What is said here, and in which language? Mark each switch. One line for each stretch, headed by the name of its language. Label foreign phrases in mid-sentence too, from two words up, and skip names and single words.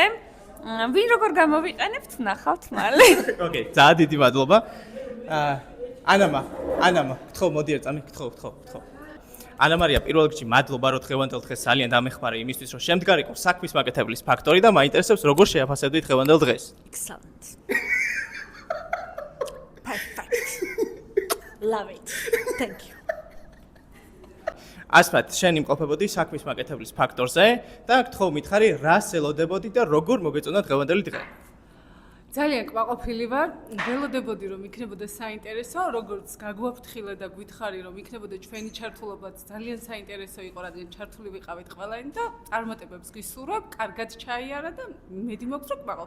Georgian: ვინ როგორ გამოვიყენებთ, ნახავთ მალე. ოკეი, ძალიან დიდი მადლობა. ანამა, გთხოვ, მოდი ერთ წამი, გთხოვ. ანა მარია, პირველ რიგში მადლობა, რომ დღევანდელ დღეს ძალიან დამეხმარე იმისთვის, რომ შემდგარიყო საქმის მაკეთებლის ფაქტორი და მაინტერესებს როგორ შეაფასებდი დღევანდელ დღეს.
English: Excellent. Perfect. Love it. Thank you.
Georgian: ასმათ, შენ იმყოფებოდი საქმის მაკეთებლის ფაქტორზე და გთხოვ მითხარი, რას ელოდებოდი და როგორ მოგეწონა დღევანდელი დღე? ძალიან კმაყოფილი ვარ, ველოდებოდი რომ იქნებოდა საინტერესო, როგორც გაგვაფრთხილე და გითხარი რომ იქნებოდა ჩვენი ჩართულობაც ძალიან საინტერესო იყო, რადგან ჩართული ვიყავით ყველანი და წარმატებებს გისურვებ, კარგად ჩაიარა და მედი მაქვს რომ კმაყოფილი.